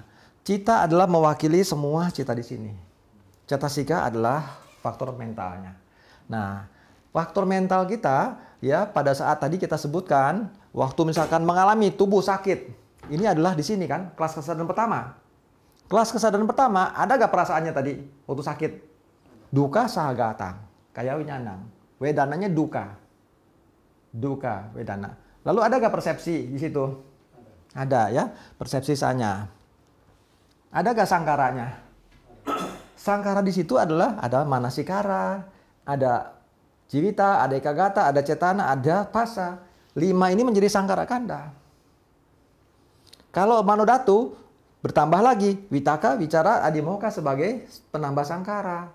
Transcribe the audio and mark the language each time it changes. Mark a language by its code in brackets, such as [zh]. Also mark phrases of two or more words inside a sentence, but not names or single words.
[id] Cita adalah mewakili semua cita di sini. Cetasika adalah faktor mentalnya. Nah, faktor mental kita ya pada saat tadi kita sebutkan waktu misalkan mengalami tubuh sakit. Ini adalah di sini kan kelas kesadaran pertama. Kelas kesadaran pertama ada gak perasaannya tadi waktu sakit? [pi] Duka sahagatang, kaya winyanang. Wedananya duka. Duka wedana. [id] Lalu ada gak persepsi di situ? Ada ya, persepsi sanya. Ada gak sangkaranya? Sangkara di situ adalah ada manasikara, ada jiwita, ada ekagata, ada cetana, ada pasa. 5 ini menjadi sangkara kanda. Kalau manodatu bertambah lagi witaka, wicara, adimoka sebagai penambah sangkara.